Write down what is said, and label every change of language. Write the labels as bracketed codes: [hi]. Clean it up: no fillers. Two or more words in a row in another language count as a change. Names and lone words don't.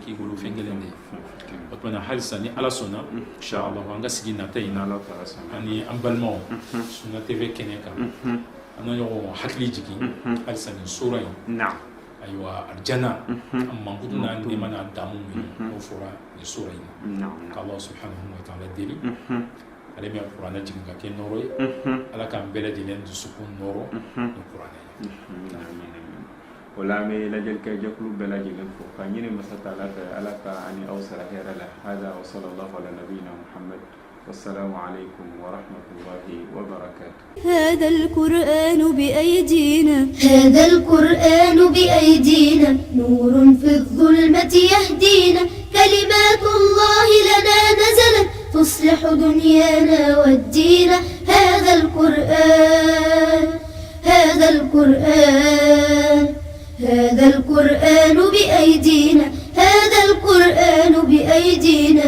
[bm] k'i bolo fɛn kelen de ye o tuma na halisa ni ala sɔnna inshallah an ka sigi nata in na ani an balimaw Sunna TV kɛnɛ kan an na ɲɔgɔn hakili jigin halisa nin sura in ayiwa alijana an mankutu n'a nɛɛma n'a damu minnu n'o fɔra nin sura in na k'Alahu [ar] سبحانه وتعالى [bm] deli ale bɛ kuranɛ jigin ka kɛ nɔrɔ ye ala k'an bɛɛ lajɛlen dusukun nɔrɔ ni kuranɛ ye o la an bɛ lajɛlikɛ jɛkulu bɛɛ lajɛlen fo ka ɲini masa taala fɛ ala ka ani aw sara hɛrɛ la hada wa [ar] صلى الله على نبينا محمد والسلام عليكم ورحمة الله وبركاته هذا القرآن بأيدينا هذا القرآن بأيدينا نور في الظلمة يهدينا كلمات الله لنا نزلت تصلح دنيانا والدين هذا القرآن بأيدينا هذا القرآن بأيدينا